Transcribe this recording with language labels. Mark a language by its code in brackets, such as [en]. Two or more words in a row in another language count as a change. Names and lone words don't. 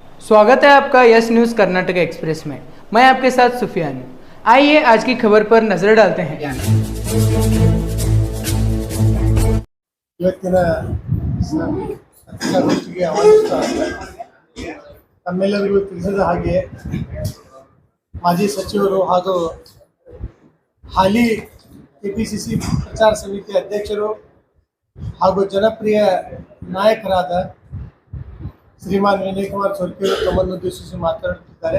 [hi] स्वागत है आपका यस न्यूज़ कर्नाटक एक्सप्रेस में। मैं आपके साथ सुफियान हूं। आइए आज की खबर पर नजर डालते हैं। [kn] ಇವತ್ತಿನ ಪತ್ರಿಕಾಗೋಷ್ಠಿಗೆ ಆಹ್ವಾನಿಸ್ತಾ ತಮ್ಮೆಲ್ಲರಿಗೂ ತಿಳಿಸಿದ ಹಾಗೆ ಮಾಜಿ ಸಚಿವರು ಹಾಗೂ ಹಾಲಿ ಕೆಪಿಸಿಸಿ ಪ್ರಚಾರ ಸಮಿತಿ ಅಧ್ಯಕ್ಷರು ಹಾಗೂ ಜನಪ್ರಿಯ ನಾಯಕರಾದ ಶ್ರೀಮಾನ್ ವಿನಯ್ ಕುಮಾರ್ ಸೊರಕೆ ತಮ್ಮನ್ನು ಉದ್ದೇಶಿಸಿ ಮಾತನಾಡುತ್ತಿದ್ದಾರೆ.